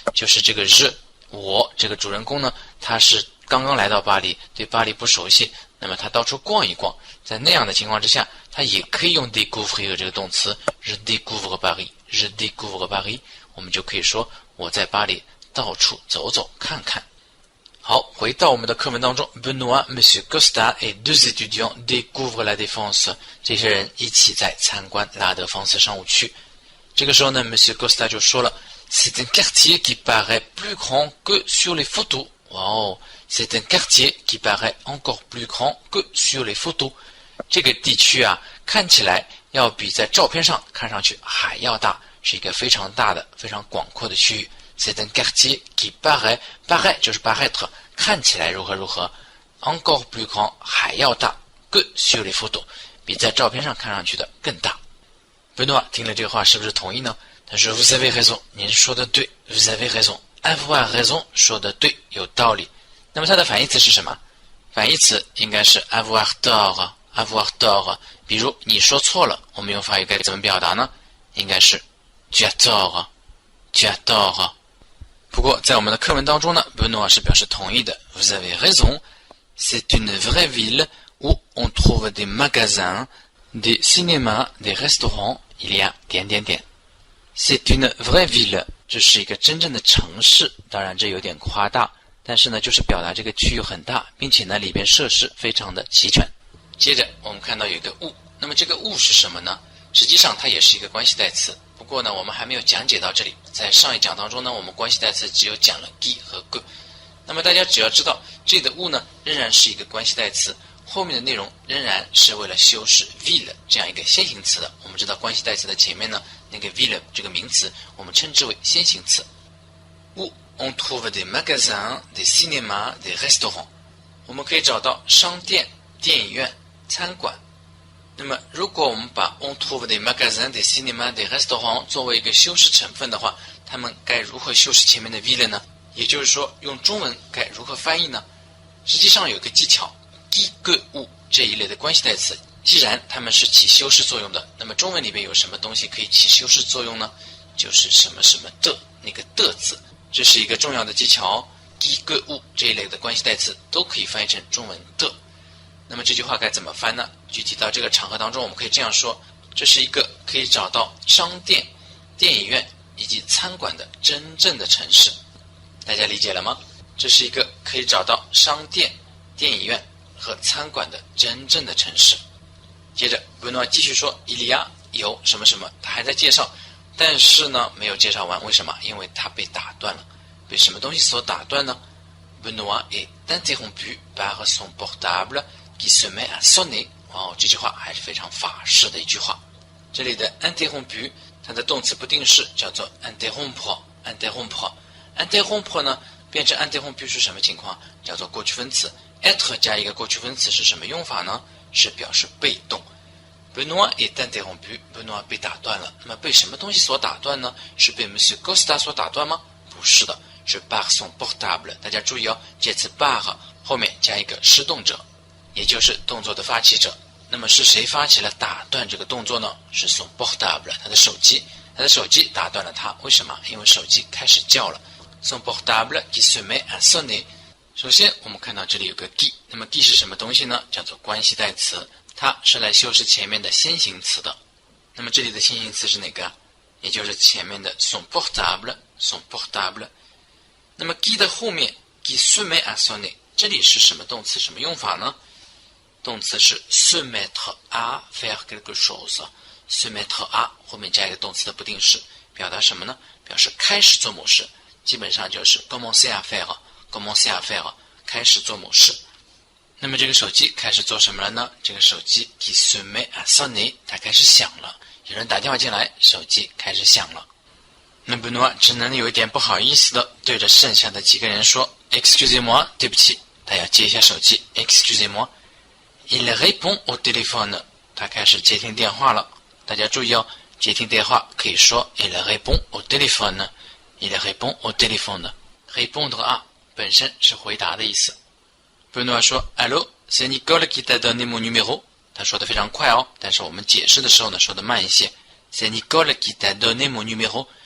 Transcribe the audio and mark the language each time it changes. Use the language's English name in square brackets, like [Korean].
[Chinese] 就是这个 je 我这个主人公呢，他是刚刚来到巴黎，对巴黎不熟悉。那么他到处逛一逛，在那样的情况之下，他也可以用 découvrir 这个动词 [French] Je découvre Paris，Je découvre Paris， [Chinese] 我们就可以说我在巴黎到处走走看看。好，回到我们的课文当中 [French] ，Benoît, Monsieur Costa et 2 étudiants découvrent la défense。 [Chinese] 这些人一起在参观拉德芳斯商务区。这个时候呢，Monsieur Costa 就说了，C'est un quartier qui paraît plus grand que sur les photos。哇哦！ [French] C'est un quartier qui paraît encore plus grand que sur les photos。 [Chinese] 这个地区啊，看起来要比在照片上看上去还要大，是一个非常大的、非常广阔的区域。 [French] C'est un quartier qui paraît 就是 paraître， [Chinese] 看起来如何如何 [French] ，encore plus grand 还要大 que sur les photos， [Chinese] 比在照片上看上去的更大。 Benoît 听了这个话是不是同意呢？ [French] 他说 Vous avez raison， [Chinese] 您说的对 [French] ，Vous avez raison，avoir raison [Chinese] 说的对，有道理。那么它的反义词是什么？反义词应该是 [French] avoir tort。avoir tort。 [Chinese] 比如你说错了，我们用法语该怎么表达呢？应该是 [French] tu as tort。tu as tort。 [Chinese] 不过在我们的课文当中呢，贝诺是表示同意的。 [French] Vous avez raison. C'est une vraie ville où on trouve des magasins, des cinémas, des restaurants. Il y a [Chinese] 点点点。 [French] C'est une vraie ville. [Chinese] 这是一个真正的城市，当然这有点夸大，但是呢，就是表达这个区域很大，并且呢，里边设施非常的齐全。接着我们看到有一个物，那么这个物是什么呢？实际上它也是一个关系代词，不过呢，我们还没有讲解到这里。在上一讲当中呢，我们关系代词只有讲了 qui 和 que。那么大家只要知道这里的物呢，仍然是一个关系代词，后面的内容仍然是为了修饰 ville 这样一个先行词的。我们知道关系代词的前面呢，那个 ville 这个名词，我们称之为先行词。 [French] où on trouve des magasins, des cinémas, des restaurants。 [Chinese] 我们可以找到商店、电影院、餐馆。那么如果我们把 [French] on trouve des magasins, des cinémas, des restaurants [Chinese] 作为一个修饰成分的话，它们该如何修饰前面的 ville 呢？也就是说，用中文该如何翻译呢？实际上有个技巧 qui que où 这一类的关系代词，既然它们是起修饰作用的，那么中文里边有什么东西可以起修饰作用呢？就是什么什么的那个的字，这是一个重要的技巧哦。 qui que où 这一类的关系代词都可以翻译成中文的。那么这句话该怎么翻呢？具体到这个场合当中，我们可以这样说：这是一个可以找到商店、电影院以及餐馆的真正的城市。大家理解了吗？这是一个可以找到商店、电影院和餐馆的真正的城市。接着维诺继续说，伊利亚有什么什么，他还在介绍，但是呢没有介绍完。为什么？因为他被打断了。被什么东西所打断呢？ [French] Benoît est interrompu par son portable qui se met à sonner。 [Chinese] 这句话还是非常法式的一句话。这里的 interrompu 它的动词不定式叫做 interrompre。interrompre 呢变成 interrompu 是什么情况？叫做过去分词。 être 加一个过去分词是什么用法呢？是表示被动。 [French] Benoît est interrompu。 [Chinese] Benoît 被打断了。那么被什么东西所打断呢？是被 Monsieur Costa 所打断吗？不是的，是 [French] par son portable。 [Chinese] 大家注意哦，这次 par 后面加一个施动者，也就是动作的发起者。那么是谁发起了打断这个动作呢？是 son portable， 他的手机。他的手机打断了他，为什么？因为手机开始叫了。 [French] son portable qui se met à sonner。 [Chinese] 首先我们看到这里有个 qui， 那么 qui 是什么东西呢？叫做关系代词，它是来修饰前面的先行词的。那么这里的先行词是哪个？也就是前面的 son portable。son portable。那么 qui 的后面 [French] qui se met à sonner， [Chinese] 这里是什么动词，什么用法呢？动词是 [French] se mettre à faire quelque chose。 [Chinese] se mettre à 后面加一个动词的不定式，表达什么呢？表示开始做某事，基本上就是 [French] commencer à faire。 [Chinese] commencer à faire 开始做某事。那么这个手机开始做什么了呢？这个手机 [French] qui se met à sonner， [Chinese] 它开始响了。有人打电话进来，手机开始响了。那贝诺只能有一点不好意思的对着剩下的几个人说 Excusez-moi， 对不起。他要接一下手机 Excusez-moi。 [French] Il répond au téléphone， [Chinese] 他开始接听电话了。大家注意哦，接听电话可以说 [French] Il répond au téléphone。 Il répond au téléphone。 [Chinese] répondre à 本身是回答的意思。贝诺说 [French] Allô, c'est Nicole qui t'a donné mon numéro。 [Chinese] 他说的非常快哦，但是我们解释的时候呢说的慢一些。 [French] C'est Nicole qui t'a donné mon numéro。